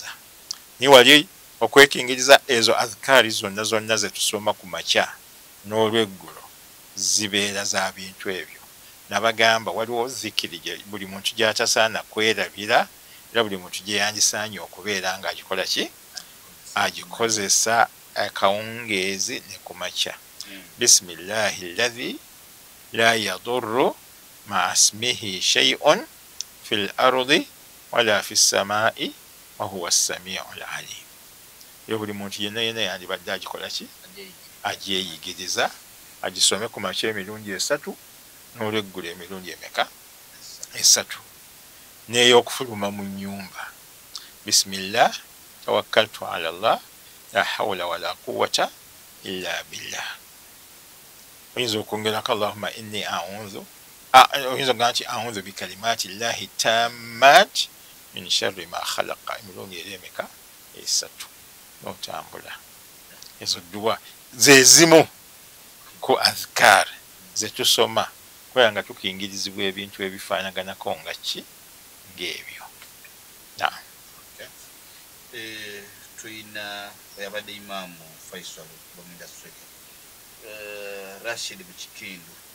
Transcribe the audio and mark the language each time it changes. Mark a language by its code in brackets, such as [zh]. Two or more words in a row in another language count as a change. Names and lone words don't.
[lg] Naye wali okwekingiriza ezo adhikari zonna zonna ze tusoma ku makya n'olweggulo zibeera za bintu ebyo. Nabagamba waliwo zikiri buli muntu gy'atasaana kwerabira, era buli muntu gye yandisaanye okubeera nga agikola ki agikozesa akawungeezi ne ku makya. [ar] بسم الله الذي لا يضر مع اسمه شيء في الأرض ولا في السماء وهو السميع العليم. [lg] Yo buli muntu yenna yenna yandibadde agikola ki agyeyigiriza, agisome ku makya emirundi 3 n'olweggulo emirundi emeka 3, n'ey'okufuluma mu nnyumba. [ar] بسم الله توكلت على الله لا حول ولا قوة إلا بالله. [lg] Oyinza okwongerako [ar] اللهم إني أعوذ, [lg] oyinza okugaa nti [ar] أعوذ بكلمات الله التامات من شر ما خلق, [lg] emirundi era emeka 3 n'otambula. Ezo dduwa ze zimu ku adhikar ze tusoma kubera nga tukingirizibwa ebintu ebifaanaganako nga ki ng'ebyo. Tuyina yabadde Imaamu Faisal Baminda Swedi, Rashid Mukikindu